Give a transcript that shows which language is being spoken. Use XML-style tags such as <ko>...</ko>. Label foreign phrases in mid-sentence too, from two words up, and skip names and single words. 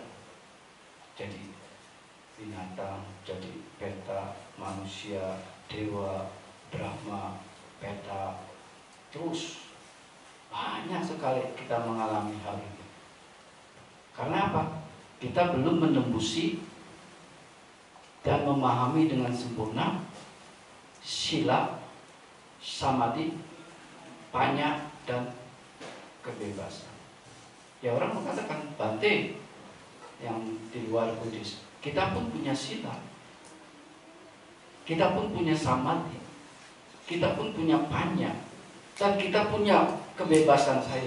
<id>Jadi binatang, jadi peta, manusia, dewa, Brahma, peta, terus banyak sekali kita mengalami hal ini. Karena apa? Kita belum menembusi dan memahami dengan sempurna sila, samadhi, panya, dan kebebasan. Ya, orang mengatakan Bante yang di luar Buddhis, kita pun punya sila, kita pun punya samadhi, kita pun punya panya, dan kita punya kebebasan saya.</id>